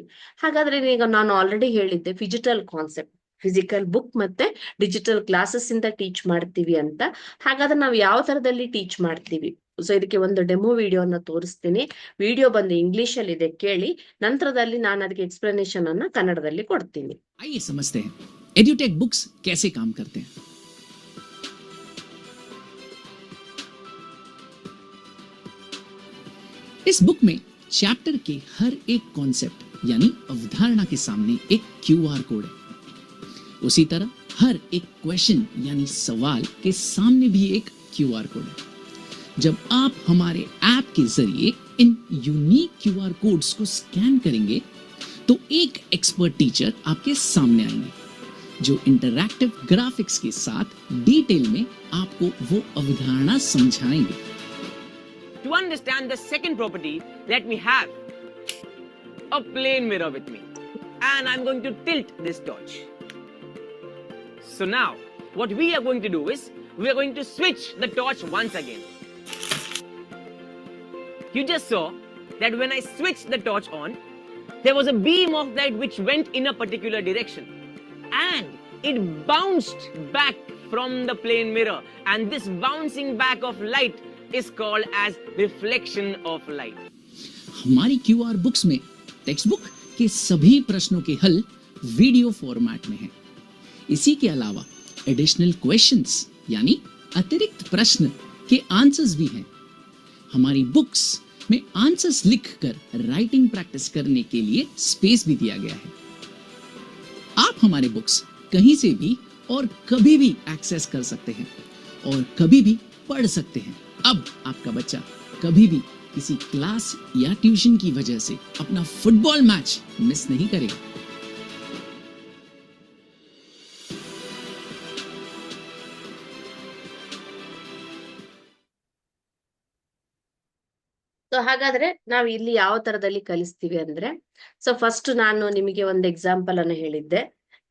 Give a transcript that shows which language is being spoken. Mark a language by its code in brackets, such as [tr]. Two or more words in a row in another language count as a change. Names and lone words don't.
[kn] ಹಾಗಾದ್ರೆ ಈಗ ನಾನು ಆಲ್ರೆಡಿ ಹೇಳಿದ್ದೆ [en] physical concept, physical book [kn] ಮತ್ತೆ [en] digital classes [kn] ಇಂದ ಟೀಚ್ ಮಾಡ್ತೀವಿ ಅಂತ. ಹಾಗಾದ್ರೆ ನಾವು ಯಾವ ತರದಲ್ಲಿ ಟೀಚ್ ಮಾಡ್ತೀವಿ? ಸೊ ಇದಕ್ಕೆ ಒಂದು ಡೆಮೋ ವಿಡಿಯೋನ ತೋರಿಸ್ತೀನಿ. ವಿಡಿಯೋ ಬಂದು ಇಂಗ್ಲಿಷ್ ಅಲ್ಲಿ ಇದೆ, ಕೇಳಿ. ನಂತರದಲ್ಲಿ ನಾನು ಅದಕ್ಕೆ ಎಕ್ಸ್ಪ್ಲನೇಷನ್ ಅನ್ನ ಕನ್ನಡದಲ್ಲಿ ಕೊಡ್ತೀನಿ. [hi] आइए समझते हैं [en] Edutech books [hi] कैसे काम करते हैं। इस बुक में चैप्टर के हर एक कॉन्सेप्ट यानी अवधारणा के सामने एक [en] QR code [hi] है। उसी तरह हर एक क्वेश्चन यानी सवाल के सामने भी एक [en] QR code [hi] है। जब आप हमारे ऐप के जरिए इन [en] unique QR codes [hi] को स्कैन करेंगे तो एक [en] expert teacher [hi] आपके सामने आएंगे जो [en] interactive graphics [hi] के साथ डिटेल में आपको वो अवधारणा समझाएंगे। [en] To understand the second property, let me have a plane mirror with me, and I'm going to tilt this torch. So now, what we are going to do is, we are going to switch the torch once again. You just saw that when I switched the torch on, there was a beam of light which went in a particular direction, and it bounced back from the plane mirror, and this bouncing back of light is called as reflection of light. [hi] हमारी [en] QR books [hi] में [en] text book [hi] के सभी प्रश्नों के हल [en] video format [hi] में हैं। इसी के अलावा [en] additional questions [hi] यानी अतिरिक्त प्रश्न के आंसर्स भी हैं। हमारी बुक्स में आंसर्स लिखकर [en] writing practice [hi] करने के लिए स्पेस भी दिया गया है। आप हमारे बुक्स कहीं से भी और कभी भी एक्सेस कर सकते हैं और कभी भी पढ़ सकते हैं। अब आपका बच्चा कभी भी किसी क्लास या ट्यूशन की वजह से अपना [en] football match miss [hi] नहीं करेगा। [kn] ಸೊ ಹಾಗಾದ್ರೆ ನಾವು ಇಲ್ಲಿ ಯಾವ ತರದಲ್ಲಿ ಕಲಿಸ್ತೀವಿ ಅಂದ್ರೆ, [en] so first [kn] ನಾನು ನಿಮಗೆ ಒಂದು ಎಕ್ಸಾಂಪಲ್ ಅನ್ನು ಹೇಳಿದ್ದೆ.